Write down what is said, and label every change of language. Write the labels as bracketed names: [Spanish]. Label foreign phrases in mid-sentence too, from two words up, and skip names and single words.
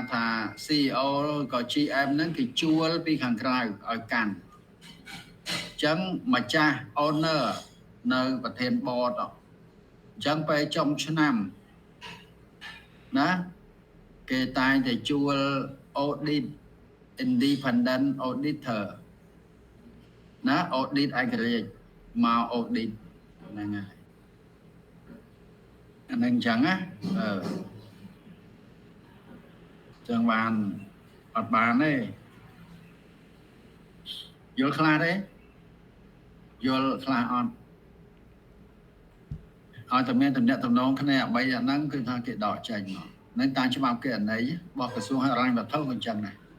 [Khmer] ថា CEO ក៏ GM ហ្នឹងគេជួលពីខាងក្រៅឲ្យកាន់អញ្ចឹងម្ចាស់ owner នៅប្រធាន board អញ្ចឹងពេលចុងឆ្នាំណាគេតែងតែជួល [English] audit independent auditor [Khmer] ណា audit ឯករាជ្យមក audit ហ្នឹងហើយ អាហ្នឹងអញ្ចឹងណាចឹងបានអត់បានទេយល់ខ្លះទេយល់ខ្លះអត់ឲ្យតែមានតំណែងតំណងគ្នា3អាហ្នឹងគឺថាគេដកចេញមកនឹងតាមច្បាប់គណនេយ្យរបស់ក្រសួងហិរញ្ញវត្ថុក៏អញ្ចឹងដែរ